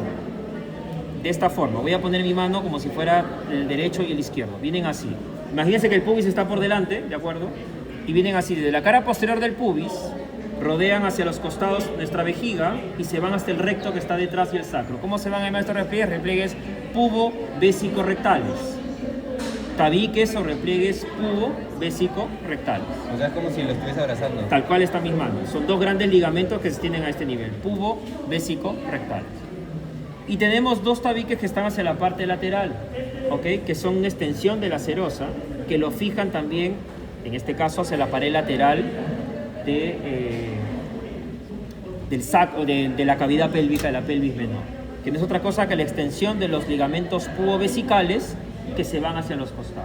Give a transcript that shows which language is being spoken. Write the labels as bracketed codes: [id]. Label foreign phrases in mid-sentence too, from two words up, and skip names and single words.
[es] De esta forma, voy a poner mi mano como si fuera el derecho y el izquierdo. Vienen así. Imagínense que el pubis está por delante, ¿de acuerdo? Y vienen así, desde la cara posterior del pubis, rodean hacia los costados nuestra vejiga y se van hasta el recto que está detrás y el sacro. ¿Cómo se van a llamar estos repliegues? Repliegues pubo-vésico-rectales. Tabiques o repliegues pubo-vésico-rectales. O sea, es como si lo estuviese abrazando. Tal cual están mis manos. Son dos grandes ligamentos que se tienen a este nivel. Pubo-vésico-rectales. Y tenemos dos tabiques que están hacia la parte lateral, ¿ok? Que son una extensión de la serosa, que lo fijan también, en este caso, hacia la pared lateral del saco, de la cavidad pélvica de la pelvis menor, que no es otra cosa que la extensión de los ligamentos pubovesicales que se van hacia los costados.